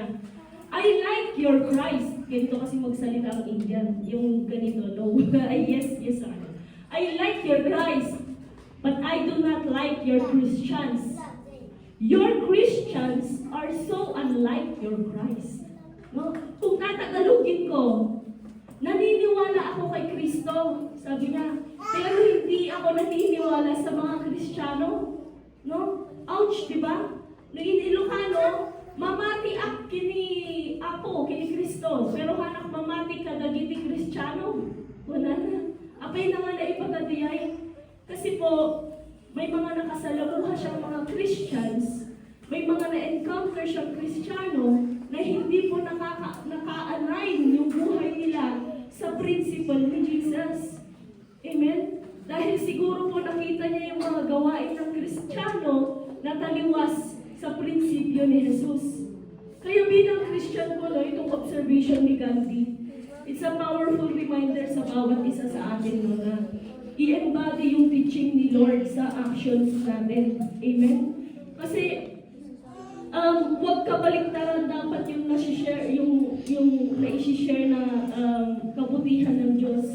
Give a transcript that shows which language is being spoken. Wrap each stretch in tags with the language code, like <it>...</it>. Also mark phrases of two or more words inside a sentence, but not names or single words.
<en>I like your Christ.</en> <tl>Ganito kasi magsalita ang Indian. Yung ganito,</tl> <en>no? yes, sir. I like your Christ, but I do not like your Christians. Your Christians are so unlike your Christ. No?</en> <tl>Kung tatagalogin ko, naniniwala ako kay Kristo, sabi niya. Pero hindi ako naniniwala sa mga Kristiyano. No? Ouch, di ba?</tl> <ilo>Nung Ilocano, mamati ak kini Apo, kini Kristo. Pero hanak mamati kadagiti Kristiyano.</ilo> <tl>Wala na.</tl> <ilo>Apay na nga na ipagdadiyay.</ilo> <tl>Kasi po, may mga nakasalamuha siyang mga Christians, may mga na-encounter siyang Kristiyano na hindi po naka-align yung buhay nila sa principle ni Jesus. Amen? Dahil siguro po nakita niya yung mga gawain ng Kristiyano na taliwas sa prinsipyo ni Jesus. Kaya bilang Christian po, no, itong observation ni Gandhi,</tl> <en>it's a powerful reminder</en> <tl>sa bawat isa sa atin, no, na i-embody yung teaching ni Lord sa actions natin. Amen? Kasi, huwag kabaliktaran dapat yung nasi-share, yung na-i-share na kabutihan ng Diyos.</tl>